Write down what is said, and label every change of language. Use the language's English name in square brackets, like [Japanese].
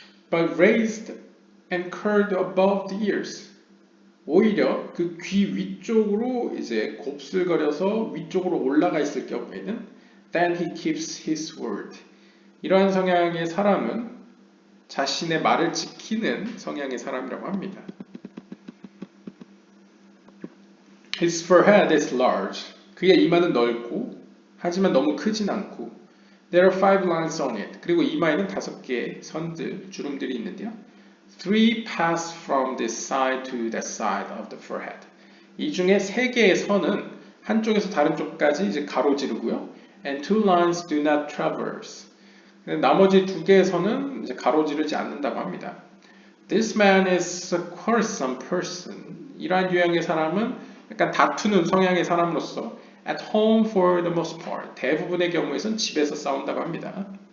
[English] but raised and curled above the ears [Korean] 오히려 그 귀 위쪽으로 이제 곱슬거려서 위쪽으로 올라가 있을 경우에는 [English] then he keeps his word [Korean] 이러한 성향의 사람은 자신의 말을 지키는 성향의 사람이라고 합니다. [English] His forehead is large. [Korean] 그의 이마는 넓고 하지만 너무 크진 않고 [English] There are 5 lines on it. [Korean] 그리고 이마에는 5개의 선들, 주름들이 있는데요. [English] 3 pass from this side to that side of the forehead. [Korean] 이 중에 3개의 선은 한쪽에서 다른 쪽까지 이제 가로지르고요. [English] And 2 lines do not traverse. [Korean] 나머지 2개의 선은 이제 가로지르지 않는다고 합니다. [English] This man is a quarrelsome person. [Korean] 이러한 유형의 사람은 약간 다투는 성향의 사람으로서 [English] at home for the most part. [Korean] 대부분의 경우에선 집에서 싸운다고 합니다.